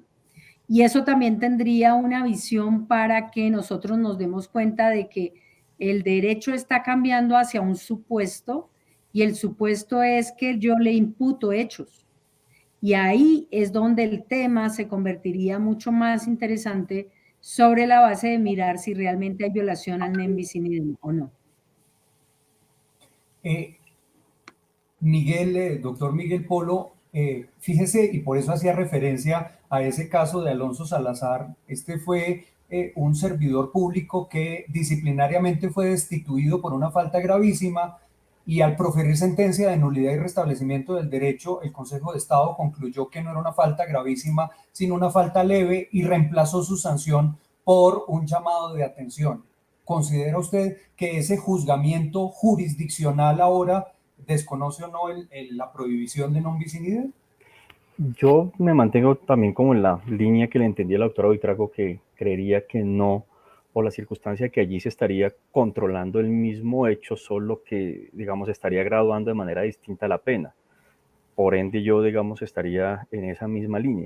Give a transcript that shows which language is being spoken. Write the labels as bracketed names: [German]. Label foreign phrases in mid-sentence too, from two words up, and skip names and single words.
[Spanish] Y eso también tendría una visión para que nosotros nos demos cuenta de que el derecho está cambiando hacia un supuesto y el supuesto es que yo le imputo hechos. Y ahí es donde el tema se convertiría mucho más interesante sobre la base de mirar si realmente hay violación al [Latin] nem bis in idem [Spanish] o no. Miguel, doctor Miguel Polo, fíjese, y por eso hacía referencia a ese caso de Alonso Salazar, este fue un servidor público que disciplinariamente fue destituido por una falta gravísima y al proferir sentencia de nulidad y restablecimiento del derecho, el Consejo de Estado concluyó que no era una falta gravísima, sino una falta leve y reemplazó su sanción por un llamado de atención. ¿Considera usted que ese juzgamiento jurisdiccional ahora desconoce o no la prohibición de [Latin] non bis in idem? [Spanish] Yo me mantengo también como en la línea que le entendí a la doctora Buitrago, que creería que no, por la circunstancia que allí se estaría controlando el mismo hecho, solo que, digamos, estaría graduando de manera distinta la pena. Por ende, yo, digamos, estaría en esa misma línea.